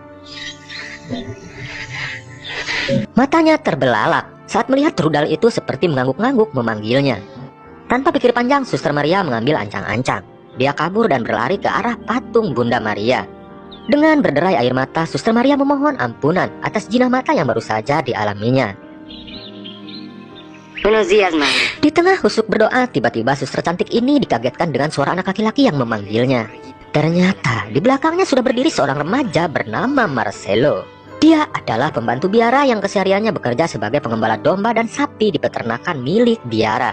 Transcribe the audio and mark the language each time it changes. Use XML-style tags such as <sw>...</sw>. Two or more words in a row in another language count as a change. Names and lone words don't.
<id>Matanya terbelalak saat melihat rudal itu seperti mengangguk-ngangguk memanggilnya. Tanpa pikir panjang, Suster Maria mengambil ancang-ancang. Dia kabur dan berlari ke arah patung Bunda Maria. Dengan berderai air mata, Suster Maria memohon ampunan atas jinah mata yang baru saja dialaminya.</id> <es>Buenos días, Madre.</es> <id>Di tengah husuk berdoa, tiba-tiba suster cantik ini dikagetkan dengan suara anak laki-laki yang memanggilnya. Ternyata di belakangnya sudah berdiri seorang remaja bernama Marcelo. Dia adalah pembantu biara yang kesehariannya bekerja sebagai pengembala domba dan sapi di peternakan milik biara.</id>